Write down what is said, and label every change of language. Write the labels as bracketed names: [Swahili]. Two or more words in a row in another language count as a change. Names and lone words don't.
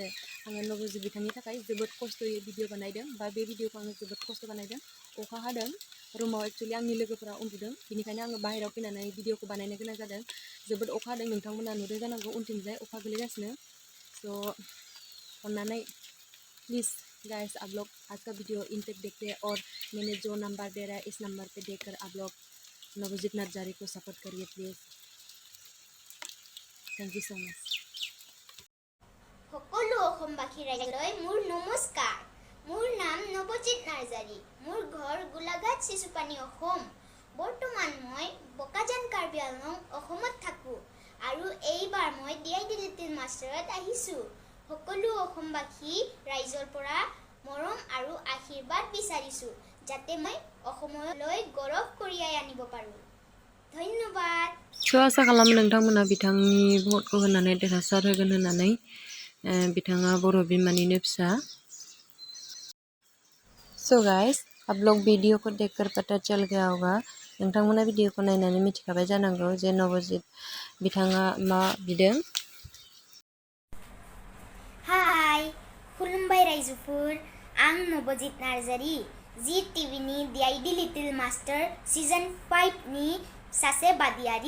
[Bodo] आङो नबजित बिथांनि थाखाय जोबोद खस्थ'यै भिडिअ बानायदों बा बे भिडिअखौ आङो जोबोद खस्थ' बानायदों। अखा हादों, रुमाव एक्चुअलि आंनि लोगोफोरा उन्दुदों, बेनिखायनो आङो बाहेरायाव फैनानै भिडिअखौ बानायनो गोनां जादों। जोबोद अखा हादों, नोंथांमोना नुदों जानांगौ उनथिंजाय अखा गोलैगासिनो। [Hindi] सो अन्नानै [English] please guys, [Hindi] आप लोग आज का वीडियो इन तक देखते हैं और मैंने जो नंबर दे रहा है इस नंबर पे देखकर आप लोग नबजित नार्जारी को सपोर्ट करिए प्लीज़। [English] thank you so much. [Assamese] সকলো অসমবাসী ৰাইজলৈ মোৰ নমস্কাৰ। মোৰ নাম নবজিত নাৰ্জাৰী। মোৰ ঘৰ গোলাঘাট চিচুপানী অসম। বৰ্তমান মই বকাজান কাৰ্বি আংলং অসমত থাকোঁ আৰু এইবাৰ মই DID লিটিল মাষ্টাৰত আহিছোঁ। সকলো অসমবাসী ৰাইজৰ পৰা মৰম আৰু আশীৰ্বাদ বিচাৰিছোঁ যাতে মই অসমলৈ গৌৰৱ কঢ়িয়াই আনিব পাৰোঁ। ধন্যবাদ। [Bodo] सो आसा खालामो नोंथांमोना बिथांनि भटखौ होनानै देरहासार होगोन होननानै। बिथाङा बर' बिमानिनो फिसा। [English] so guys, [Hindi] आप लोग वीडियो को देखकर पता चल गया होगा, [Bodo] नोंथांमोना वीडियो को नायनानै मिथिखाबाय जानांगौ जे नबजित बिथाङा मा बिदों। हाय, खुलुमबाय रायजोफोर, आं नबजित नार्जारी, जी टिभिनि DID लिटिल मास्टार सीजन 5 नि सासे बादियारि।